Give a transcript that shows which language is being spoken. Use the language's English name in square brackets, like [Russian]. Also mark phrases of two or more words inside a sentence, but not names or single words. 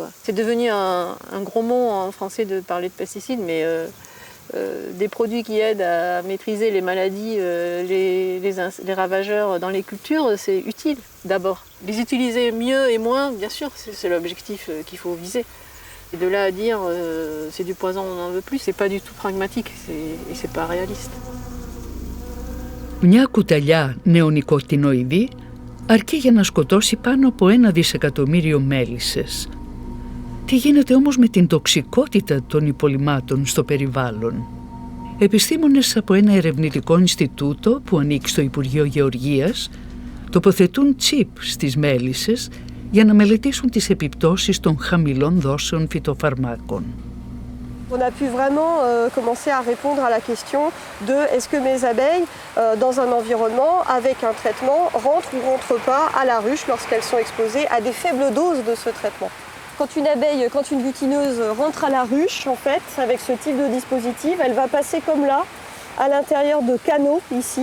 [French] C'est devenu un gros mot en français de parler de pesticides, mais des produits qui aident à maîtriser les maladies, les ravageurs dans les cultures, c'est utile d'abord. Les utiliser mieux et moins, bien sûr, c'est l'objectif qu'il faut viser. Et de là à dire c'est du poison, on n'en veut plus, c'est pas du tout pragmatique et c'est pas réaliste. [Greek] Μια κουταλιά νεονικοτινοειδή αρκεί για να σκοτώσει πάνω από 1 δισεκατομμύριο μέλισσες. Τι γίνεται όμως με την τοξικότητα των υπολειμμάτων στο περιβάλλον? Επιστήμονες από ένα ερευνητικό Ινστιτούτο που ανήκει στο Υπουργείο Γεωργίας τοποθετούν τσιπ στις μέλισσες για να μελετήσουν τις επιπτώσεις των χαμηλών δόσεων φυτοφαρμάκων. [French] On a pu vraiment commencer à répondre à la question de est-ce que mes abeilles, dans un environnement avec un traitement, rentrent ou ne rentrent pas à la ruche lorsqu'elles sont exposées à des faibles doses de ce traitement. Quand une butineuse rentre à la ruche, en fait, avec ce type de dispositif, elle va passer comme là, à l'intérieur de canaux ici.